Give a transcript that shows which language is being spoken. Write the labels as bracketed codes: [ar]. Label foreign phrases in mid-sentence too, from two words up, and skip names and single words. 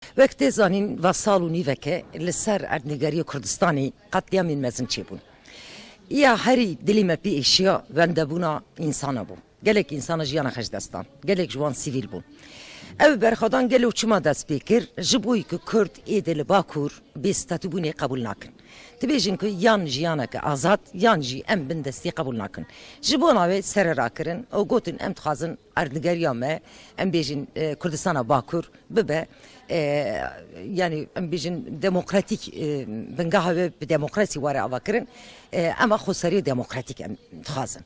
[ku] وقتی زانین و سال و نیوکه لسر اردنگاری کردستانی قتلیامین مزن چی بون. یا هری دلی مپی اشیا وندبونا انسان بون. گلک انسان جیان خش دستان. گلک جوان سیویل بون. ev berxadan gelo çima dest pêkir ji bo ku Kurd êdê li Bakur bêstatîbûnê qebûl nakin. Dibêjin ku yan jiyaneke azad yan jî em bin destî qebûl nakin. Ji bo navê sererakirin û gotin em dixwazin erdnigeriya me em bêjin Kurdistana Bakur bibe yani em bêjin demokratîk bingeha ve bi demokrasî were avakirin ama xweseriyê demokratîk em dixwazin.